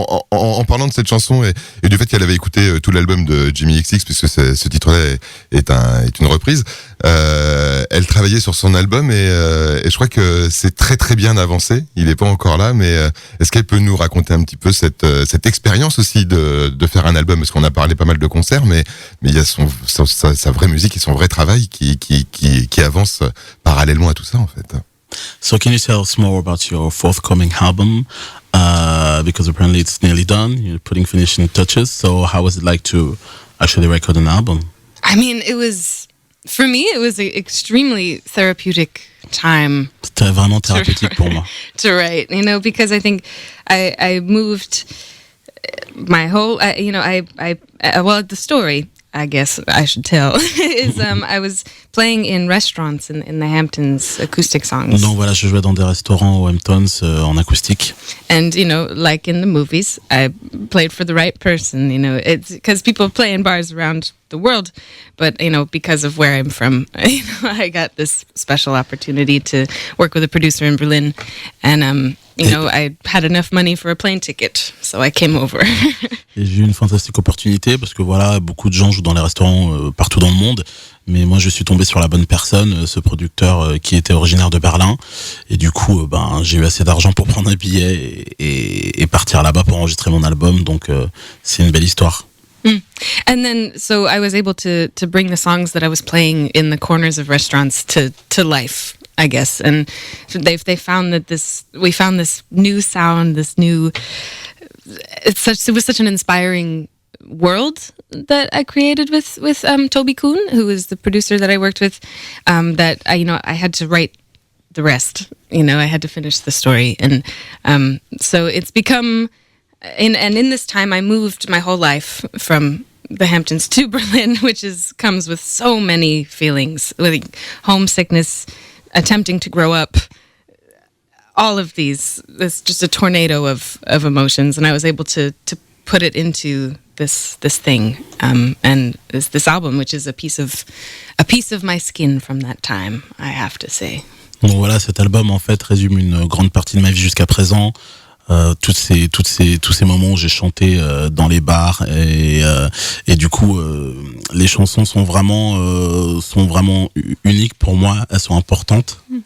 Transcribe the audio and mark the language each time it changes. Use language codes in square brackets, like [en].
[fr] En parlant de cette chanson et du fait qu'elle avait écouté tout l'album de Jamie XX, puisque ce titre-là est une reprise, elle travaillait sur son album et je crois que c'est très très bien avancé. Il est pas encore là, mais est-ce qu'elle peut nous raconter un petit peu cette expérience aussi de faire un album? Parce qu'on a parlé pas mal de concerts, mais il y a sa vraie musique et son vrai travail qui avance parallèlement à tout ça en fait. [en] So can you tell us more about your forthcoming album? Because apparently it's nearly done. You're putting finishing touches. So how was it like to actually record an album? I mean, for me, it was an extremely therapeutic time. [fr] C'était vraiment thérapeutique pour moi. [en] To write, you know, because I think I moved my whole, you know, well, the story, I guess I should tell, is I was playing in restaurants in the Hamptons, acoustic songs. [fr] Donc voilà, je jouais dans des restaurants aux Hamptons en acoustique. [en] And, you know, like in the movies, I played for the right person, you know, it's because people play in bars around the world, but, you know, because of where I'm from, you know, I got this special opportunity to work with a producer in Berlin, and, you know, I had enough money for a plane ticket, so I came over. [fr] Et j'ai eu une fantastique opportunité parce que voilà, beaucoup de gens jouent dans les restaurants partout dans le monde, mais moi je suis tombé sur la bonne personne, ce producteur qui était originaire de Berlin, et du coup j'ai eu assez d'argent pour prendre un billet et partir là-bas pour enregistrer mon album, donc c'est une belle histoire. [en] And then, so I was able to bring the songs that I was playing in the corners of restaurants to life, I guess. And they found that we found this new sound, this new. It was such an inspiring world that I created with Toby Kuhn, who was the producer that I worked with. That I had to write the rest. You know, I had to finish the story, and so it's become. And in this time, I moved my whole life from the Hamptons to Berlin, which comes with so many feelings, like homesickness, attempting to grow up, all of these. It's just a tornado of emotions, and I was able to put it into this thing, and this album, which is a piece of my skin from that time, I have to say. [fr] Donc voilà, cet album en fait résume une grande partie de ma vie jusqu'à présent. Tous ces moments où j'ai chanté dans les bars et du coup les chansons sont vraiment uniques pour moi, elles sont importantes.